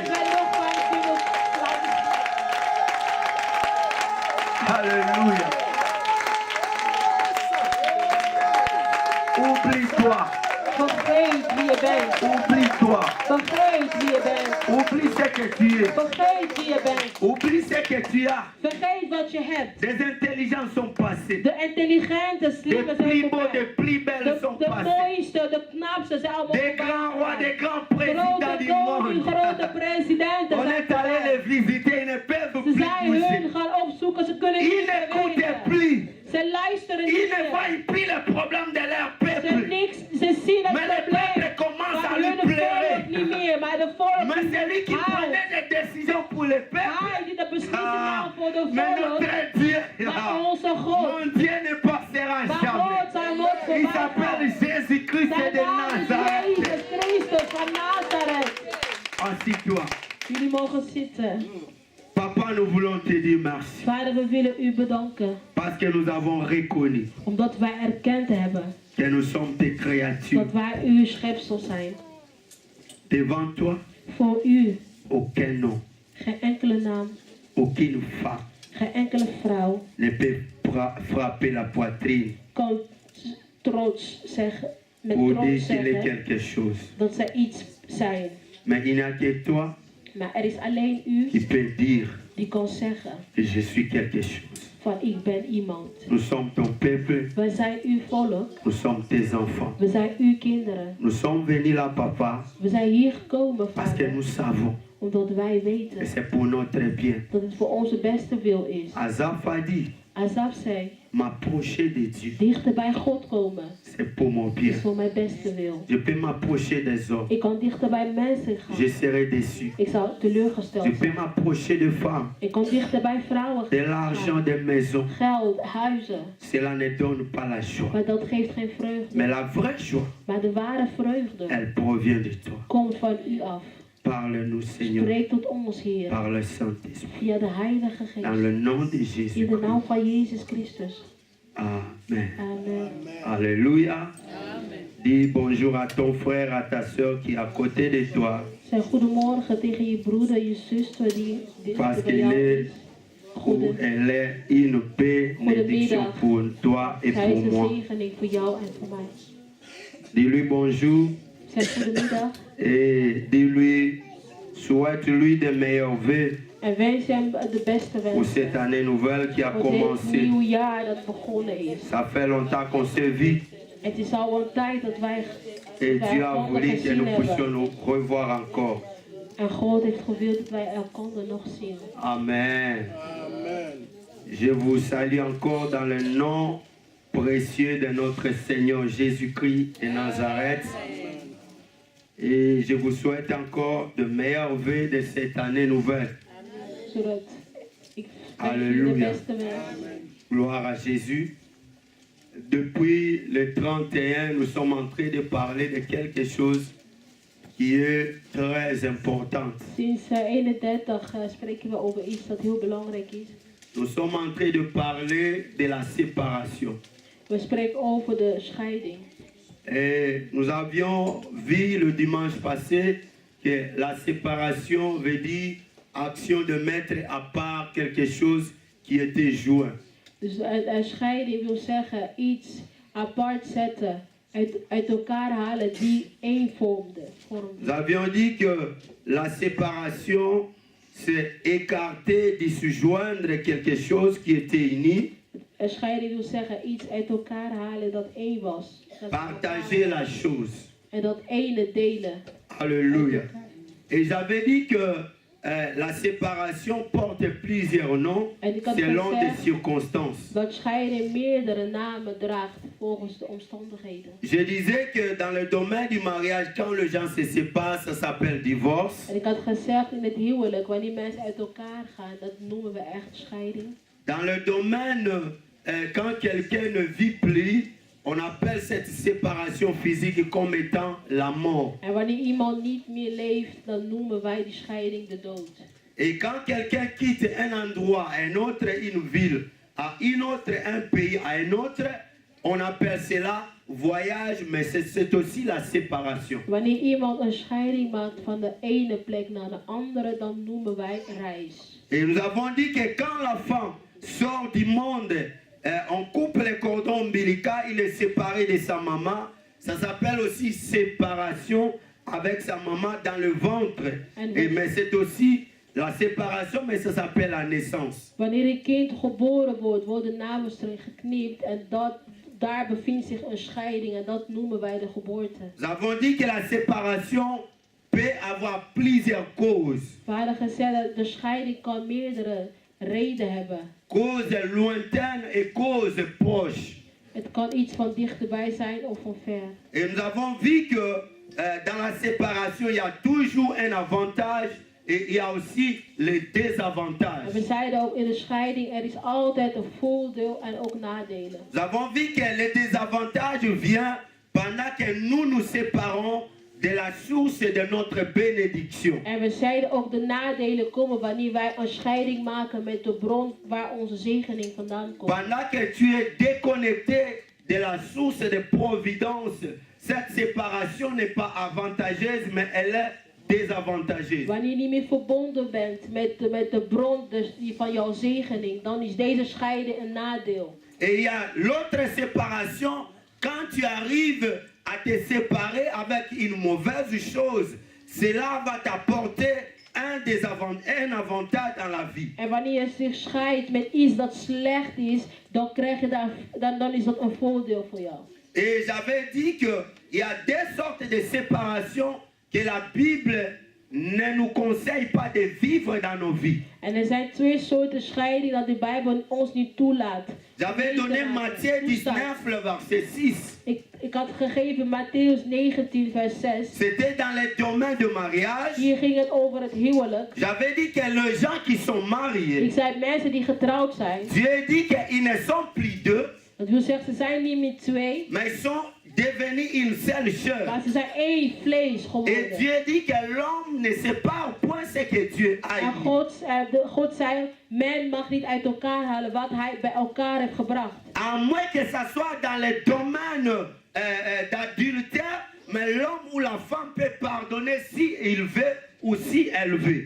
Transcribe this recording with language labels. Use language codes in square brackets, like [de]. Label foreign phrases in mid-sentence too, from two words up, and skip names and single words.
[nl] wij nogmaals kunnen laten. [fr] Alléluia. Oublie-toi. [nl] Vergeet wie je bent. [fr] Oublie-toi. [nl] Vergeet wie je bent. [fr] Oublie ce que tu es. [nl] Vergeet wie je bent. [fr] Oublie ce que tu as. [nl] Vergeet wat je hebt. [fr] Des intelligences sont passées. [nl] De intelligente, [fr] Des [nl] slimme [fr] plus [nl] zijn [fr] beaux, [nl] voorbij. [fr] des plus belles sont [nl] De [fr] passées. [nl] mooiste, de knapste zijn allemaal [fr] Des grands rois, des grands présidents [nl] Grote [fr] du [nl] koning, [fr] monde. [nl] grote presidenten [fr] On [nl] zijn [fr] est allé les [nl] voorbij. [fr] visiter, ils ne peuvent [nl] Ze [fr] plus [nl] zijn [fr] bouger. [nl] hun gaan opzoeken, ze kunnen [fr] Ils [nl] niet [fr] n'écoutent [nl] bewegen. [fr] plus. [nl] Ze luisteren [fr] Ils [nl] niet [fr] ne [nl] meer. [fr] voient plus les problèmes de leur [nl] Ze, [fr] peuple. [nl] niks, ze zien het [fr] Mais le [nl] probleem [fr] peuple commence à [nl] van [fr] lui [nl] hun volk [fr] pleurer. [nl] niet meer, maar de volk [fr] Mais c'est lui qui [nl] houdt. [fr] prenait des décisions pour le peuple. [nl] Hij die de beslissing [fr] Ah, [nl] nam voor de [fr] mais [nl] volk, [fr] notre Dieu, [nl] maar onze God, [fr] mon Dieu ne passera [nl] maar [fr] jamais. [nl] God zijn nooit [fr] Il [nl] voorbij [fr] s'appelle [nl] gaan. [fr] Jésus-Christ [nl] Zijn [fr] de [nl] naam is [fr] Nazareth. [nl] Jezus Christus van Nazareth. [fr] Assis-toi. [nl] Jullie mogen zitten. [fr] Papa, nous voulons te dire merci. [nl] Vader, we willen u bedanken. [fr] Parce que nous avons reconnu [nl] Omdat wij erkend hebben [fr] que nous sommes tes créatures. [nl] dat wij uw schepsel zijn. [fr] Devant toi, [nl] Voor u [fr] aucun nom, [nl] geen enkele naam, [fr] aucune femme [nl] geen enkele vrouw [fr] ne peut frapper la poitrine [nl] kan trots zeggen, met [fr] pour [nl] trots [fr] dire qu'il est [nl] zeggen [fr] quelque chose. [nl] dat zij iets zijn. [fr] Mais il n'y a que toi [nl] Maar er is alleen u [fr] qui peut dire [nl] die kan zeggen [fr] que je suis quelque chose. [nl] van ik ben iemand. [fr] Nous sommes ton peuple, [nl] Wij zijn uw volk, [fr] nous sommes tes enfants. [nl] we zijn uw kinderen. [fr] Nous sommes venus là, Papa, [nl] We zijn hier gekomen, [fr] parce que [nl] vader, [fr] nous savons [nl] omdat wij [fr] que [nl] weten [fr] c'est pour notre bien. [nl] dat het voor onze beste wil is. [fr] Azaph a dit, [nl] Asaf zei, [fr] m'approcher de Dieu, [nl] dichter bij God komen [fr] c'est pour mon bien. [nl] is voor mijn beste wil. [fr] Je peux m'approcher des hommes, [nl] Ik kan dichter bij mensen gaan. [fr] je serai déçu. [nl] Ik zou teleurgesteld [fr] Je peux [nl] zijn. [fr] m'approcher de femmes, [nl] Ik kan dichter bij vrouwen [fr] de [nl] gaan. [fr] l'argent, des maisons. [nl] Geld, huizen. [fr] Cela ne donne pas la joie. [nl] Maar dat geeft geen vreugde. [fr] Mais la vraie joie, [nl] Maar de ware vreugde [fr] elle provient de toi. [nl] komt van u af. [fr] Parle-nous, Seigneur, [nl] Spreek tot ons, Heer. [fr] par le Saint-Esprit. [nl] Via de Heilige [fr] Dans [nl] Geest. [fr] le nom de [nl] In [fr] Jésus. [nl] de naam van Jezus Christus. [fr] Amen. [nl] Amen. [fr] Alléluia. Dis bonjour à ton frère, à ta soeur qui est à côté de toi. [nl] Zeg goedemorgen tegen je broeder, je zuster die [fr] Parce [nl] bij jou [fr] qu'elle est, [nl] is. [fr] ou elle est une bénédiction pour toi et [nl] Zij [fr] pour [nl] is [fr] moi. [nl] een zegening voor jou en voor mij. [fr] Dis-lui bonjour [nl] Zeg goedemiddag [fr] et dis-lui, souhaite-lui de meilleurs vœux [nl] en wens hem de beste [fr] pour [nl] wensen. [fr] cette année nouvelle qui a [nl] Voor dit [fr] commencé. [nl] nieuwe jaar dat begonnen is. [fr] Ça fait longtemps qu'on se vit [nl] Het is al een tijd dat wij [fr] et Dieu a [nl] elkaar [fr] voulu que [nl] gezien [fr] nous puissions [nl] hebben. [fr] nous revoir encore. [nl] En God heeft gewild dat wij elkaar nog zien. Amen. [fr] Je vous salue encore dans le nom précieux de notre Seigneur Jésus-Christ de Nazareth. Et je vous souhaite encore de meilleurs vœux de cette année nouvelle. [nl] Zodat ik wens u de Halleluja. beste wensen. [fr] Gloire à Jésus. Depuis le 31, nous sommes en train de parler de quelque chose qui est très important. [nl] Sinds 31 spreken we over iets dat heel belangrijk is. [fr] Nous sommes en train de parler de la séparation. [nl] We spreken over de scheiding. [fr] Et nous avions vu le dimanche passé que la séparation veut dire action de mettre à part quelque chose qui était joint. [nl] Dus een scheiding wil zeggen iets apart zetten, uit elkaar halen die één vormde. [fr] Nous avions dit que la séparation, c'est écarter, disjoindre quelque chose qui était uni, [nl] Een scheiding wil zeggen iets uit elkaar halen dat één was. Dat [fr] partager la chose. [nl] en dat ene delen. [fr] Alléluia. Et j'avais dit que la séparation porte plusieurs noms selon des circonstances. [nl] Dat scheiding meerdere namen draagt volgens de omstandigheden. [fr] Je disais que dans le domaine du mariage, quand les gens se séparent, ça s'appelle divorce. [nl] En ik had gezegd in het huwelijk, wanneer mensen uit elkaar gaan, dat noemen we echt scheiding. [fr] Dans le domaine, quand quelqu'un ne vit plus, on appelle cette séparation physique comme étant la mort. [nl] En wanneer iemand niet meer leeft, dan noemen wij die scheiding de dood. [fr] Et quand quelqu'un quitte un endroit, un autre, une ville, à une autre, un pays, à un autre, on appelle cela voyage, mais c'est aussi la séparation. [nl] Wanneer iemand een scheiding maakt van de ene plek naar de andere, dan noemen wij reis. [fr] Et nous avons dit que quand la femme sort du monde, on coupe les cordons ombilicaux, il est séparé de sa maman. Ça s'appelle aussi séparation avec sa maman dans le ventre. Mais c'est aussi la séparation, mais ça s'appelle la naissance. [nl] Wanneer een kind geboren wordt, worden navelstreng geknipt en daar bevindt zich een scheiding en dat noemen wij de geboorte. [fr] Nous avons dit que la séparation peut avoir plusieurs causes. [nl] We hadden gezegd dat de scheiding kan meerdere redenen hebben. [fr] Causes lointaines et causes proches. [nl] Het kan iets van dichterbij zijn of van ver. [fr] Et nous avons vu que dans la séparation, il y a toujours un avantage et il y a aussi les désavantages. [nl] En we zeiden ook in de scheiding, er is altijd een voordeel en ook nadelen. [fr] Nous avons vu que les désavantages viennent pendant que nous nous séparons de la source de notre bénédiction. [nl] En we zeiden ook de nadelen komen wanneer wij een scheiding maken met de bron waar onze zegening vandaan komt. [fr] Pendant que tu es déconnecté de la source de providence, cette séparation n'est pas avantageuse, mais elle est désavantageuse. [nl] Wanneer je niet meer verbonden bent met de bron van jouw zegening, dan is deze scheiding een nadeel. [fr] Et il y a l'autre séparation, quand tu arrives à te séparer avec une mauvaise chose, cela va t'apporter un avantage dans la vie. [nl] En wanneer je zich scheidt met iets dat slecht is, dan is dat een voordeel voor jou. [fr] Et j'avais dit qu'il y a deux sortes de séparation que la Bible ne nous conseille pas de vivre dans nos vies. [nl] En er zijn twee soorten scheiding dat de Bijbel ons niet toelaat. [fr] J'avais donné Matthieu 19, le verset 6. [nl] Ik had gegeven Matthäus 19 vers 6. [fr] C'était dans le domaine de mariage. [nl] Hier ging het over het huwelijk. [fr] J'avais dit que les gens qui sont mariés, [nl] Ik zei mensen die getrouwd zijn. [fr] Dieu dit qu'ils ne sont plus deux, [nl] Dat wil zeggen, ze zijn niet meer twee, [fr] mais ils sont devenus une seule chair. [nl] maar ze zijn één vlees [fr] Et [nl] geworden. [fr] Dieu dit que l'homme ne sait pas au point ce que Dieu a [nl] En [fr] dit. [nl] God zei, men mag niet uit elkaar halen wat hij bij elkaar heeft gebracht. [fr] À moins que ça soit dans le domaine d'adultère, mais l'homme ou la femme peut pardonner si il veut ou si elle veut.